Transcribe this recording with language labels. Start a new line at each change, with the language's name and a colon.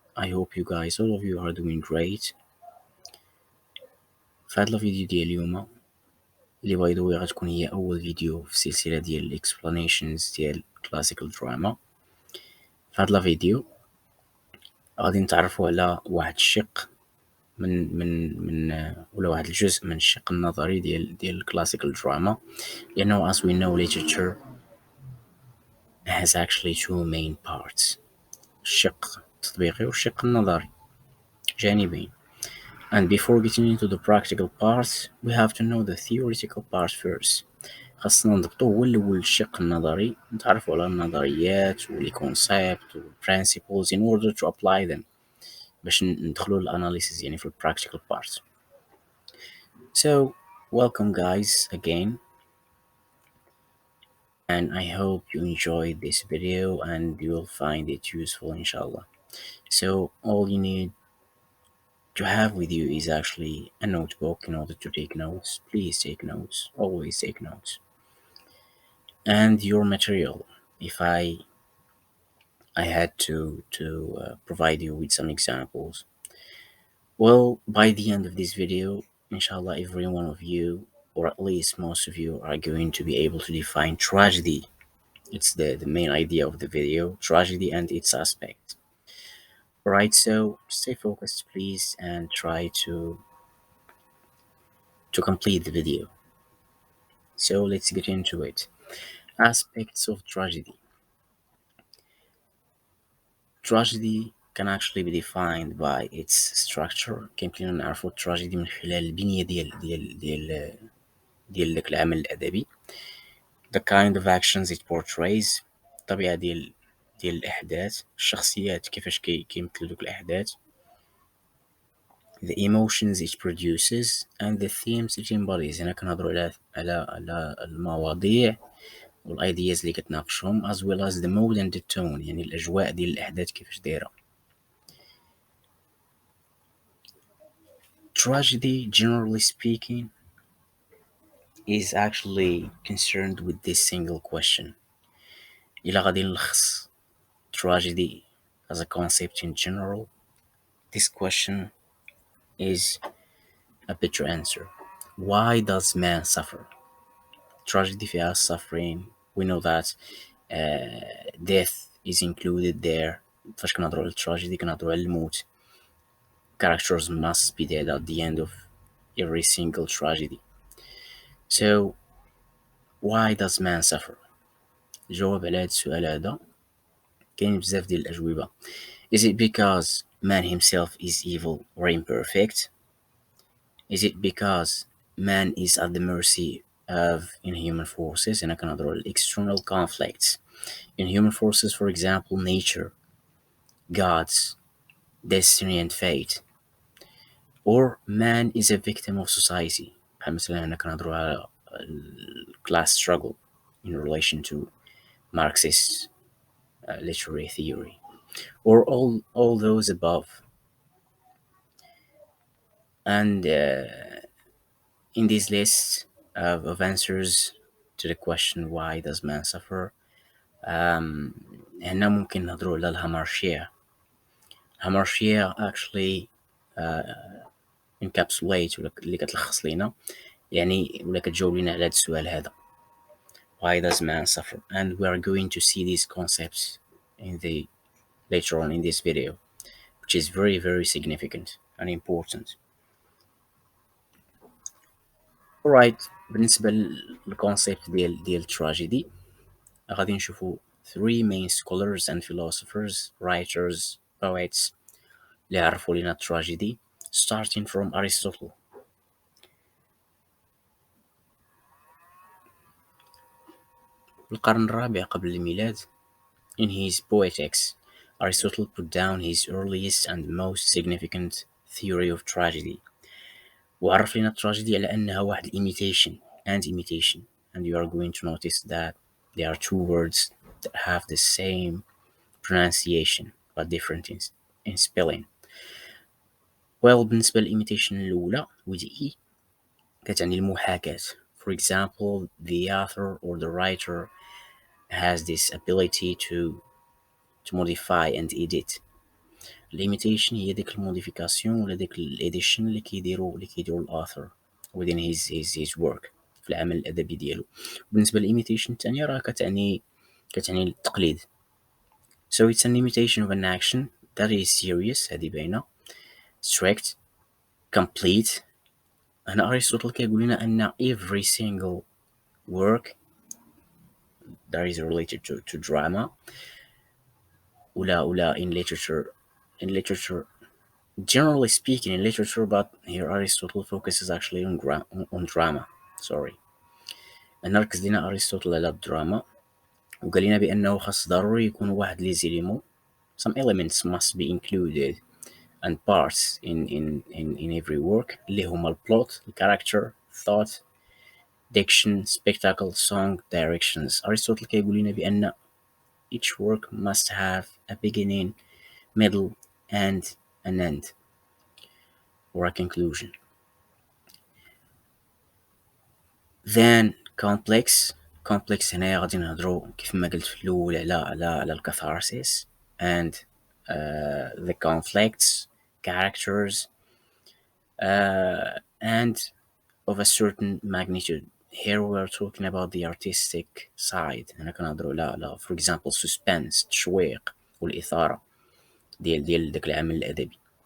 English: I hope you guys, all of you are doing great.
Arabic: في هذا الفيديو ديال اليوم اللي باي ذا واي غتكون هي اول فيديو في السلسله ديال الاكسبلانيشنز ديال كلاسيكال دراما. في هذا الفيديو غادي نتعرفوا على واحد الشق من ولا واحد الجزء من الشق النظري ديال الكلاسيكال دراما، لانه
English: as we know literature has actually two main parts:
Arabic: الشق التطبيقي والشق النظري، جانبين.
English: And before getting into the practical parts, we have to know the theoretical part first.
Arabic: خاصنا نضبطو هو الأول الشق النظري، نتعرفو على النظريات واللي
English: concept principles in order to apply them
Arabic: باش ندخلو الاناليسيس يعني في
English: practical part. So, welcome guys again, and I hope you enjoyed this video and you will find it useful inshallah. So all you need to have with you is actually a notebook in order to take notes. Please take notes, always take notes. And your material, if I had to provide you with some examples. Well, by the end of this video, inshallah, every one of you, or at least most of you, are going to be able to define tragedy. It's the main idea of the video, tragedy and its aspect. Alright, so stay focused please and try to complete the video. So let's get into it. Aspects of tragedy. Tragedy can actually be defined by its structure.
Arabic: كيمكن نعرفو التراجيدي من خلال البنية ديال داك العمل الأدبي.
English: The kind of actions it portrays.
Arabic: الطبيعة ديال الأحداث. الشخصيات كيفاش كيمثلو دوك الأحداث.
English: The emotions it produces and the themes it embodies.
Arabic: هنا كنهضرو على المواضيع والايدياز اللي كتناقشهم
English: as well as the mood and the tone،
Arabic: يعني الاجواء ديال الاحداث كيفاش دايره.
English: Tragedy, generally speaking, is actually concerned with this single question.
Arabic: إلا غادي نلخص
English: tragedy as a concept in general, this question is a better answer. Why does man suffer? Tragedy فيها suffering. We know that death is included there.
Arabic: فاش كنهضروا على التراجيدي كنهضروا على الموت.
English: Characters must be dead at the end of every single tragedy. So why does man suffer?
Arabic: الجواب على هذا السؤال هذا كاين بزاف ديال الأجوبة.
English: Is it because man himself is evil or imperfect? Is it because man is at the mercy of inhuman forces?
Arabic: هنا كنهضروا على
English: external conflicts. Inhuman forces, for example, nature, gods, destiny and fate. Or man is a victim of society.
Arabic: بحال مثلا هنا كنهضروا على
English: class struggle in relation to Marxist literary theory. Or all those above. And in this list of answers to the question why does man suffer,
Arabic: هنا ممكن نهضروا على الهامارشيا.
English: Hamarshia actually encapsulate
Arabic: ولا اللي كتلخص لينا يعني ولا كتجاوب لينا على هذا السؤال هذا.
English: Why does man suffer? And we are going to see these concepts later on in this video, which is very very significant and important. Alright, بالنسبة للconcept ديال tragedy غادي نشوفو 3 main scholars and philosophers, writers, poets
Arabic: اللي عرفوا لينا
English: tragedy, starting from Aristotle.
Arabic: القرن الرابع قبل الميلاد.
English: In his Poetics, Aristotle put down his earliest and most significant theory of tragedy.
Arabic: وعرف لنا التراجيدي على أنها واحد
English: imitation, and you are going to notice that there are two words that have the same pronunciation but different in spelling.
Arabic: Well, بالنسبة للimitation الأولى
English: with E
Arabic: كتعني المحاكاة.
English: For example, the author or the writer has this ability to modify and edit.
Arabic: Limitation هي ديك الموديفيكاسيون ولا ديك الاديشن اللي كيديرو الاثر
English: within his work
Arabic: في العمل الادبي ديالو. بالنسبه للايميتيشن الثانيه راه كتعني التقليد.
English: So it's an imitation of an action that is serious،
Arabic: هذه باينه،
English: strict، complete.
Arabic: هنا ارسطو كيقول لنا ان
English: every single work that is related to drama ولا in literature generally speaking in literature, but here Aristotle focuses actually on drama. Sorry.
Arabic: نركز لنا أرسطو على الدراما، وقال لنا بأنه خاص ضروري يكون واحد لي زيليمون.
English: Some elements must be included and parts in every work
Arabic: اللي هما البلوت، الكاركتر،
English: thought، diction، spectacle، song، directions.
Arabic: أرسطو كيقول لنا بأن
English: each work must have a beginning, middle, and an end or a conclusion. Then complex
Arabic: هنا غادي نهضرو كيف ما قلت في الأول على الكاثارسيس
English: and the conflicts, characters, and of a certain magnitude. Here we are talking about the artistic side.
Arabic: هنا كنهضرو على
English: for example suspense،
Arabic: التشويق والإثارة ديال داك العمل الأدبي.